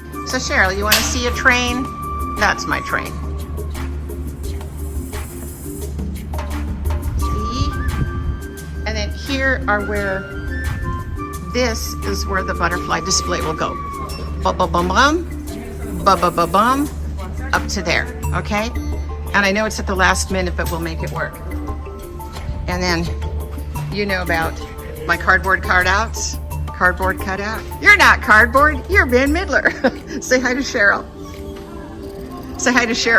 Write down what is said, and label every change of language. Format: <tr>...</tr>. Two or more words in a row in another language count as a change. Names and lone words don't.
<en>So Cheryl, you want to see a train? That's my train. See? And then here are where, this is where the butterfly display will go. Ba-ba-bum-bum, ba-ba-ba-bum, up to there, okay? And I know it's at the last minute, but we'll make it work. And then, you know about my cardboard cutouts. Cardboard cutout. You're not cardboard, you're Ben Midler. Say hi to Cheryl. Say hi to Cheryl.</en>